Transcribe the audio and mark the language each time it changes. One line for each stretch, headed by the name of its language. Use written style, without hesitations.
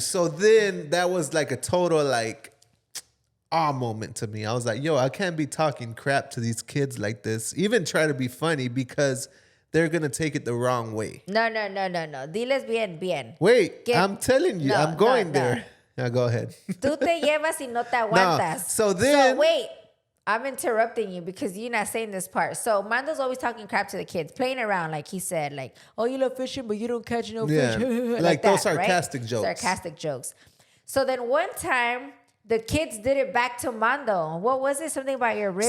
English: So then that was like a total like moment to me. I was like, yo, I can't be talking crap to these kids like this. Even try to be funny because they're going to take it the wrong way.
Spanish: No. Diles bien.
English: Wait, I'm telling you, I'm going there. Now go ahead.
Spanish: Tú te llevas y no te aguantas.
English: So then... So wait, I'm interrupting you because you're not saying this part. So Mando's always talking crap to the kids, playing around like he said, like, oh, you love fishing, but you don't catch no fish. like those that, sarcastic right? jokes. Sarcastic jokes. So then one time, the kids did it back to Mando. What was it? Something about your ribs?